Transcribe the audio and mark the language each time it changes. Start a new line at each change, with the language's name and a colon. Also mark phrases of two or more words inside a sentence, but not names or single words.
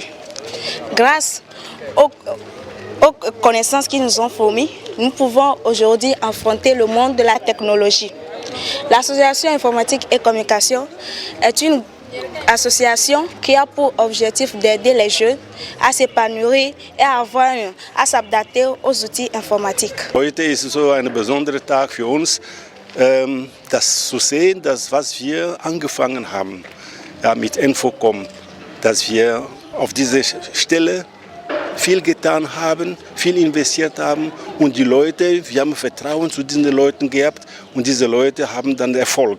French: Grâce aux connaissances qu'ils nous ont fournies, nous pouvons aujourd'hui affronter le monde de la technologie. L'association Informatique et Communication est une association qui a pour objectif d'aider les jeunes à s'épanouir et à s'adapter aux outils informatiques.
German: Heute ist es so ein besonderer Tag für uns, das zu sehen, was wir angefangen haben, ja, mit Infocom, dass wir auf diese Stelle viel getan haben, viel investiert haben und die Leute, wir haben Vertrauen zu diesen Leuten gehabt und diese Leute haben dann Erfolg.